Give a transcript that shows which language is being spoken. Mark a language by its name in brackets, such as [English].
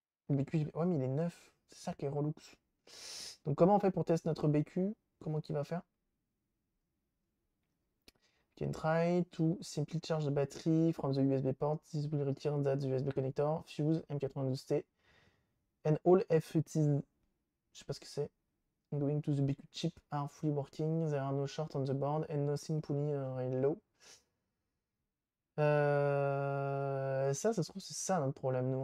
[French] BQ, ouais, mais il est neuf. C'est ça qui est relou. Donc, comment on fait pour tester notre BQ? Comment qu'il va faire? [English] You can try to simply charge the battery from the USB port. This will return that the USB connector, fuse, M92T, and all FETs. [French] Je sais pas ce que c'est. [English] Going to the BQ chip are fully working. There are no shorts on the board and nothing pulling low. [French] Ça se trouve, c'est ça notre problème, nous.